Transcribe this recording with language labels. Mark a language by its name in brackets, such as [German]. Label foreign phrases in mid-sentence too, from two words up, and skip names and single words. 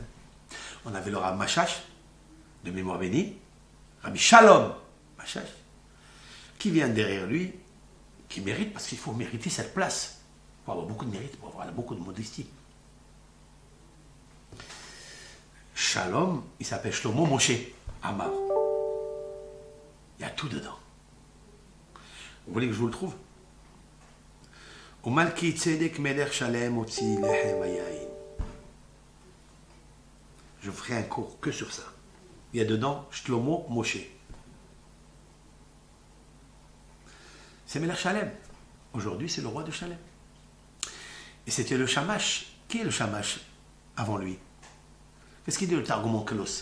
[French] On avait le Rav Mashash, de mémoire bénie, Rabbi Shalom Mashash, qui vient derrière lui, qui mérite, parce qu'il faut mériter cette place. Il faut avoir beaucoup de mérite, pour avoir beaucoup de modestie. Shalom, il s'appelle Shlomo Moshe Amar. Il y a tout dedans. Vous voulez que je vous le trouve? [Hebrew] מלכי צדק מלך שלם הוציא לחם היין. [French] Je ferai un cours que sur ça. Il y a dedans Shlomo Moshe. [Hebrew] C'est מלך שלם. [French] Aujourd'hui, c'est le roi de Shalem. Et c'était le Shamash. Qui est le Shamash avant lui? Qu'est-ce qu'il dit le Targum Onkelos?